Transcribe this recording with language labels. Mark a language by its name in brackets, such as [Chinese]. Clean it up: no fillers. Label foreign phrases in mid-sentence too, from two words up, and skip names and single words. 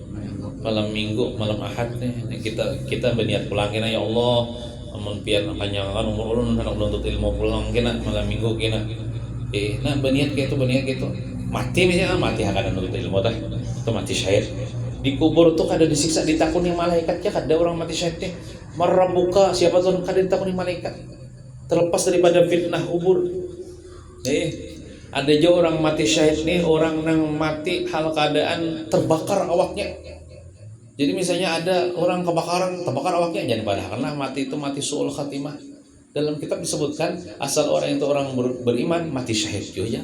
[Banjar] Malam minggu, malam Ahad nih kita berniat pulang kena, [Arabic] ya Allah, [Banjar] amun pian panjangkan umur ulun hendak menuntut ilmu pulang kena malam minggu kena. Nah, berniat gitu. Mati misalnya mati akan menuntut ilmu tah. Itu mati syahid. Di kubur tuh kada disiksa ditakuni malaikatnya, kada orang mati syahid nih. Marabuka, siapa tuh kada ditakuni malaikat. Terlepas daripada fitnah kubur. Ada juga orang mati syahid nih, orang yang mati hal keadaan terbakar awaknya. Jadi misalnya ada orang terbakar awaknya, jangan padahal mati itu mati [Arabic] suul khatimah. [Indonesian] Dalam kitab disebutkan asal orang itu orang beriman mati syahid juga.